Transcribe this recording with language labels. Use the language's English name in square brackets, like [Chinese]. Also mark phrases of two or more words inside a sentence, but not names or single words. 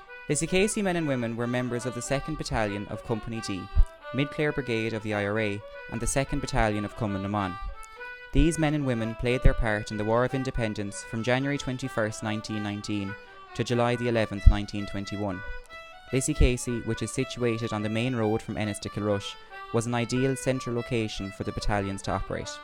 [English] Lissycasey men and women were members of the 2nd Battalion of Company D, Mid-Clare Brigade of the IRA, and the 2nd Battalion of Cumann na mBan. These men and women played their part in the War of Independence from January 21st, 1919 to July the 11th, 1921. Lissycasey, which is situated on the main road from Ennis to Kilrush, was an ideal central location for the battalions to operate.